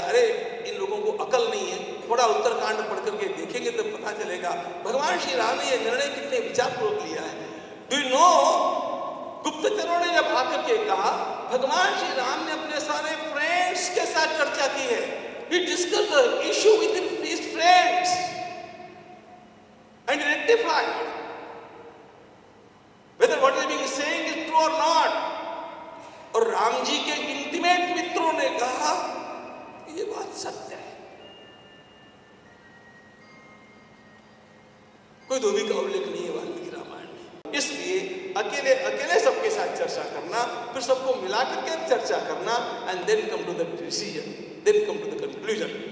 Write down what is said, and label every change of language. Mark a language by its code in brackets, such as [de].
[hi] अरे इन लोगों को अकल नहीं है, थोड़ा उत्तरकांड पढ़ करके देखेंगे तो पता चलेगा भगवान श्री राम ने यह निर्णय कितने विचारपूर्वक लिया है। [en] do you know, [hi] गुप्तचरों ने जब आकर के कहा, भगवान श्री राम ने अपने सारे फ्रेंड्स के साथ चर्चा की है। [en] He discussed the issue with his friends and rectified whether what he is saying is true or not. [hi] और राम जी के इंटीमेट मित्रों ने कहा ये बात सत्य है। कोई धोबी का उल्लेख नहीं है वाल्मीकि रामायण में। इसलिए अकेले अकेले सबके साथ चर्चा करना, फिर सबको मिला करके चर्चा करना, [en] And then come to the decision, then come to the conclusion.